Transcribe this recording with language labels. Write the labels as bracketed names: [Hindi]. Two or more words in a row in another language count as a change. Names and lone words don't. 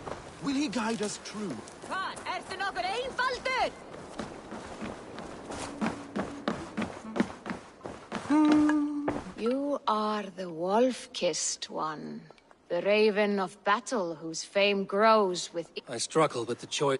[English] Will he guide us true? [Icelandic] Hvað, ertu nokkur einfaldur? [English] You are the wolf-kissed one. The raven of battle whose fame grows with... I struggle with the choice.